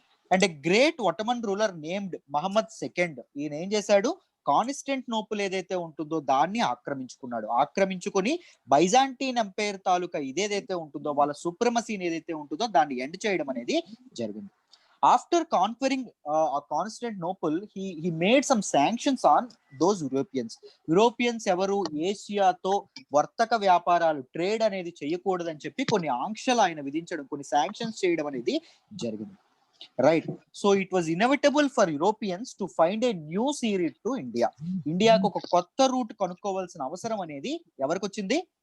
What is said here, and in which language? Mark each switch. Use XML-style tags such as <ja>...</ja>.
<en>And a great Ottoman ruler named Muhammad II,</en> <te>ఈయన ఏం చేశాడు? కాన్స్టంటినోపుల్ ఏదైతే ఉంటుందో దాన్ని ఆక్రమించుకొని బైజాంటైన్ ఎంపైర్ తాలూకా ఇదేదైతే ఉంటుందో వాళ్ళ సుప్రమసీని ఏదైతే ఉంటుందో దాన్ని ఎండ్ చేయడం అనేది జరిగింది.</te> <en>After conquering Constantinople he made some sanctions on those Europeans ఎవరు?</en> <te>ఏషియాతో వర్తక వ్యాపారాలు ట్రేడ్ అనేది చేయకూడదని చెప్పి కొన్ని ఆంక్షలు ఆయన విధించడం, కొన్ని శాంక్షన్స్ చేయడం అనేది జరిగింది. Right.</te> <en>So it was inevitable for Europeans to find a new sea route to India.</en> <te>ఇండియాకు ఒక కొత్త రూట్ కనుక్కోవాల్సిన అవసరం అనేది ఎవరికి వచ్చింది?</te>